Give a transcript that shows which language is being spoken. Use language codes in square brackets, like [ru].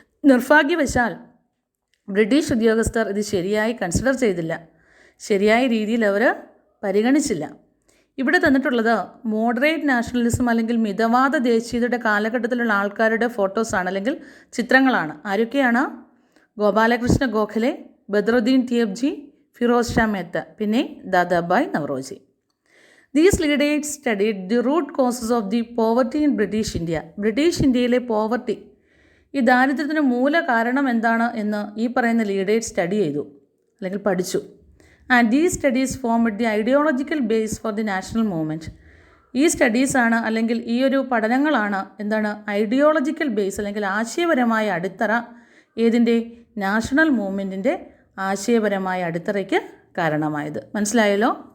[ml] നിർഭാഗ്യവശാൽ ബ്രിട്ടീഷ് ഉദ്യോഗസ്ഥർ ഇത് ശരിയായി കൺസിഡർ ചെയ്തില്ല, ശരിയായ രീതിയിൽ അവർ പരിഗണിച്ചില്ല. ഇവിടെ തന്നിട്ടുള്ളത് മോഡറേറ്റ് നാഷണലിസം അല്ലെങ്കിൽ മിതവാദ ദേശീയതയുടെ കാലഘട്ടത്തിലുള്ള ആൾക്കാരുടെ ഫോട്ടോസാണ് അല്ലെങ്കിൽ ചിത്രങ്ങളാണ്. ആരൊക്കെയാണ്? ഗോപാലകൃഷ്ണ ഗോഖലെ, ബദ്രുദ്ദീൻ തിയബ്ജി, ഫിറോസ് ഷാ മേത്ത, പിന്നെ Dadabhai Naoroji. [en] These leaders studied the root causes of the poverty in British India. [ml] British ഇന്ത്യയിലെ പോവർട്ടി, ഈ ദാരിദ്ര്യത്തിന് മൂല കാരണം എന്താണ് എന്ന് ഈ പറയുന്ന ലീഡേഴ്സ് സ്റ്റഡി ചെയ്തു അല്ലെങ്കിൽ പഠിച്ചു. [en] And these studies formed the ideological base for the national movement. [ml] ഈ സ്റ്റഡീസാണ് അല്ലെങ്കിൽ ഈ ഒരു പഠനങ്ങളാണ് എന്താണ് ഐഡിയോളജിക്കൽ ബേസ് അല്ലെങ്കിൽ ആശയപരമായ അടിത്തറ ഏതിൻ്റെ നാഷണൽ മൂവ്മെൻറ്റിൻ്റെ ആശയപരമായ അടിത്തറയ്ക്ക് കാരണമായത്. മനസ്സിലായല്ലോ?